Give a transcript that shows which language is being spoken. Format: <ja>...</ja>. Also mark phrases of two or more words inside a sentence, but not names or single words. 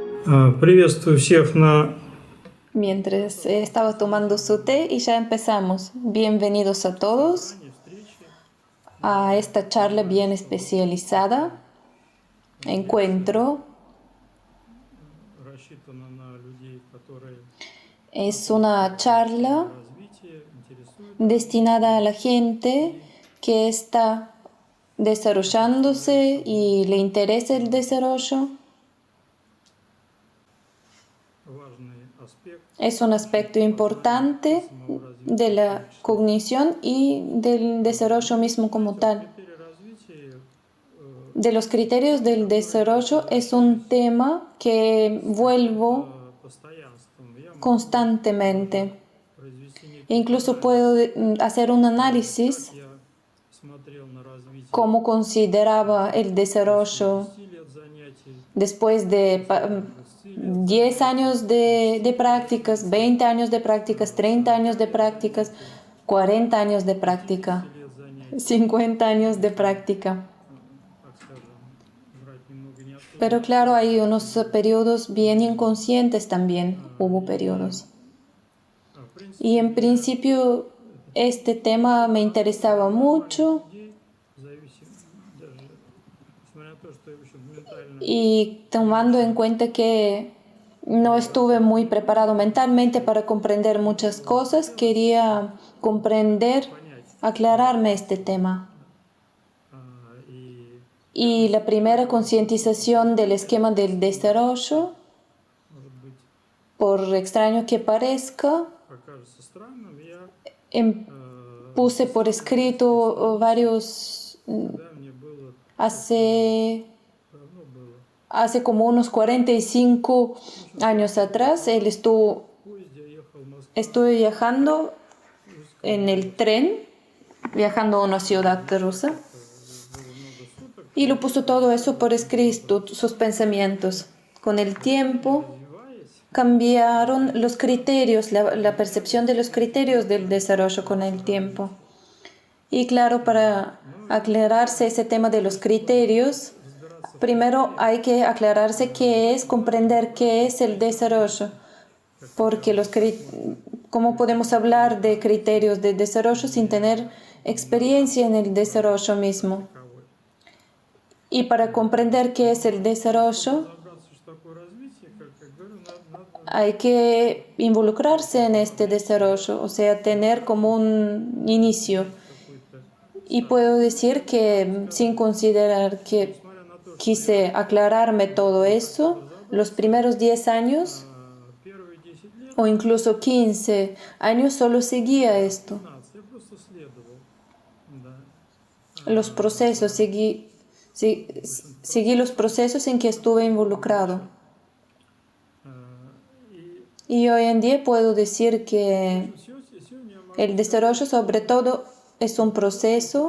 <ru>Приветствую всех на</ru> <es>Mientras estaba tomando su té y ya empezamos. Bienvenidos a todos a esta charla bien especializada, encuentro.</es> <ru>рассчитана на людей, которые</ru> <es>Es una charla</es> <ru>развитие интересуют</ru> <es>destinada a la gente que está desarrollándose y le interesa el desarrollo.</es> <ru>важный аспект</ru> <es>Es un aspecto importante de la cognición y del desarrollo mismo como tal.</es> <ru>критерий развития</ru> <es>De los criterios del desarrollo es un tema que vuelvo</es> <ru>постоянством. Я могу</ru> <es>constantemente.</es> <ru>произвести некий</ru> <es>Incluso puedo hacer un análisis</es> <ru>я смотрел на развитие</ru> <es>cómo consideraba el desarrollo</es> <ru>10 лет занятий,</ru> <es>después de 10 años de prácticas, 20 años de prácticas, 30 años de prácticas, 40 años de práctica,</es> <ru>10 лет занятий,</ru> <es>50 años de práctica.</es> <ru>так скажем, брать немного не оттуда.</ru> <es>Pero claro, hay unos periodos bien inconscientes también, hubo periodos.</es> <ru>В принципе,</ru> <es>Y en principio este tema me interesaba mucho</es> <ru>людей зависит даже, несмотря на то, что еще ментально</ru> <es>y tomando en cuenta que no estuve muy preparado mentalmente para comprender muchas cosas, quería comprender, aclararme este tema.</es> <ru>и</ru> <es>Y la primera concientización del esquema del desarrollo,</es> <ru>может быть</ru> <es>por extraño que parezca,</es> <ru>покажется странным, я</ru> <es>puse por escrito varios,</es> <ru>когда мне было</ru> <es>hace</es> <ru>давно было</ru> <es>como unos 45 años atrás,</es> <ru>в поезде, я ехал в Москву,</ru> <es>estuve viajando en el tren, viajando a una ciudad rusa,</es> <ru>было много суток,</ru> <es>y lo puso todo eso por escrito, sus pensamientos. Con el tiempo</es> <ru>развиваясь,</ru> <es>cambiaron los criterios, la percepción de los criterios del desarrollo con el tiempo. Y claro, para aclararse ese tema de los criterios, primero hay que aclararse qué es, comprender qué es el desarrollo. Porque ¿cómo podemos hablar de criterios de desarrollo sin tener experiencia en el desarrollo mismo? Y para comprender qué es el desarrollo,</es> <ru>разобраться, что такое развитие, как я говорю, надо</ru> <es>hay que involucrarse en este desarrollo, o sea, tener como un inicio.</es> <ru>какой-то,</ru> <es>Y puedo decir que sin considerar que</es> <ru>несмотря на то, что</ru> <es>quise aclararme todo eso, los primeros 10 años</es> <ru>первые 10 лет,</ru> <es>o incluso 15 años solo seguía esto.</es> <ru>15, я просто следовал, да,</ru> <es>Los procesos, seguí los procesos en que estuve involucrado.</es> <ru>и</ru> <es>Y hoy en día puedo decir que</es> <ru>сегодня я могу</ru> <es>el desarrollo sobre todo es un proceso</es>